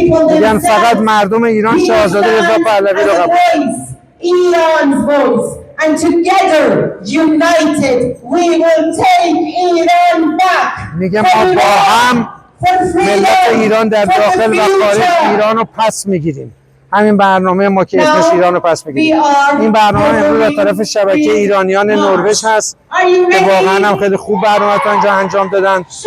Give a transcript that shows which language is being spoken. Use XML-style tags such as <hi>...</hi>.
<fa>میگن فقط مردم ایران شاهزاده رضا پهلوی رو قبول.</fa> <en>And together, united, we will take Iran back.</en> <fa>میگه ما با هم ملت ایران در داخل و خارج ایران رو پس میگیریم. همین برنامه ما که اسمش ایران رو پس میگیریم. این برنامه امروز از طرف شبکه ایرانیان نروژ هست که واقعا هم خیلی خوب برنامه تا اینجا انجام دادن.</fa>